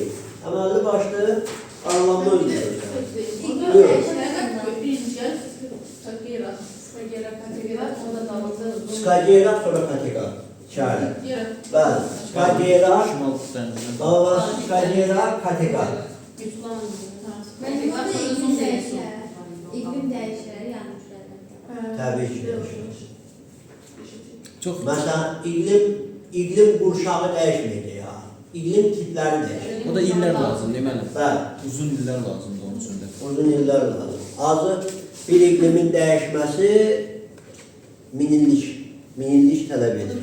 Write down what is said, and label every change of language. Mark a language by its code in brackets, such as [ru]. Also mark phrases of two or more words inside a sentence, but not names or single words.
[az] Əməlli başlı aralanma özünü göstərir. Skagerak sonra Kattegat. Çare. Bəli. Skagerak, Şimal dənizindən. Baba, Skagerak, Kattegat. [tr] Benim orada iklim değişir. İklim değişir yani. [az] Təbii ki. Çox Məsələn, iklim qurşağı dəyişməyəcək ya. İklim tipləri dəyişir. o da illər lazım deməli. Bəli. Uzun illər lazımdır onun üçün də. Uzun illər lazım. Azı bir iklimin dəyişməsi minillik tələb edir.